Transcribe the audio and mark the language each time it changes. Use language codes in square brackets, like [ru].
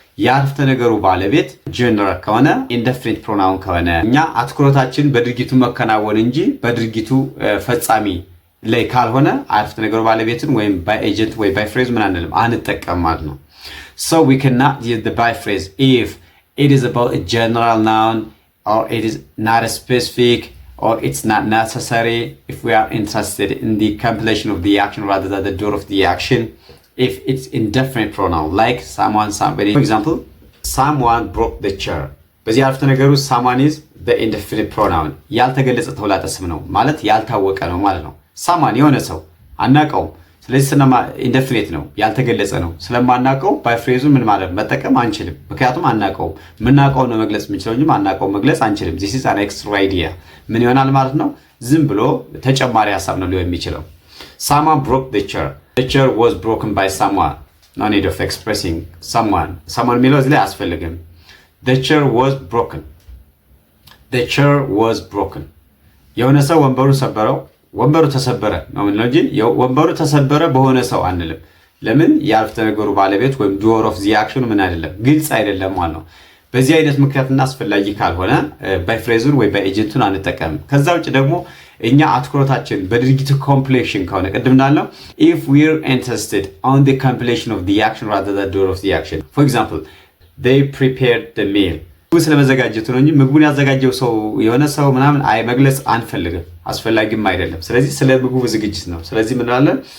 [am] የአረፍተ ነገሩ ባለቤት ጀነራል ከሆነ ኢንደፊኒት ፕሮናውን ከሆነ እኛ አትኩሮታችን በድርጊቱ መከናወን እንጂ በድርጊቱ ፈጻሚ ላይ ካልሆነ አረፍተ ነገሩ ባለቤትን ወይም ባይ ኤጀንት ወይ ባይ ፍሬዝ ምን አንልም አንጠቀም ማለት ነው። [en] So we cannot use the by phrase if it is about a general noun or it is not a specific or it's not necessary if we are interested in the completion of the action rather than the doer of the action. If it's indefinite pronoun like someone, somebody. For example, someone broke the chair. [am] በዚህ አረፍተ ነገር ውስጥ [en] someone is the indefinite pronoun. [am] ያልተገለጸ ተውላጠ ስም ነው ማለት ያልታወቀ ነው ማለት ነው። someone የሆነ ሰው አናውቀውም። ስለዚህ ኢንደፊኒት ነው፣ ያልተገለጸ ነው። ስለማናውቀው ባይ ፍሬዙ ምን ማለት መጠቀም አንችልም፣ ምክንያቱም አናውቀውም። የምናውቀው ነው መግለጽ የምንችለው እንጂ ማናውቀው መግለጽ አንችልም። [en] this is an extra idea [am] ምን ይሆናል ማለት ነው? ዝም ብሎ ተጨማሪ ሐሳብ ነው ሊሆን የሚችለው። [en] someone broke the chair. The chair was broken by someone. No need of expressing someone [am] የሚለው እዚህ ላይ አያስፈልግም። [en] the chair was broken. the chair was broken. [am] የሆነ ሰው ወንበሩን ሰበረው፣ ወንበሩ ተሰበረ ነው የምንለው እንጂ ወንበሩ ተሰበረ በሆነ ሰው አንልም። ለምን? የአረፍተ ነገሩ ባለቤት ወይም ዶር ኦፍ ዚ አክሽኑ ምን አይደለም፣ ግልጽ አይደለም ማለት ነው። በዚህ አይነት ምክንያትና አስፈላጊ ካልሆነ ባይ ፍሬዙን ወይ ባይ ኤጀንቱን አንጠቀምም። ከዛ ውጭ ደግሞ እኛ አትኩሮታችን በድርጊቱ ኮምፕሌሽን ከሆነ ቅድም እንዳልነው [en] if we're interested on the completion of the action rather than door of the action. for example, they prepared the meal. [am] ስለመዘጋጀቱ ነው እንጂ ምግቡን ያዘጋጀው ሰው የሆነ ሰው ምናምን መግለጽ አንፈልግም፣ አስፈላጊም አይደለም። ስለዚህ ስለ ምግቡ ዝግጅት ነው። ስለዚህ ምን እንላለን?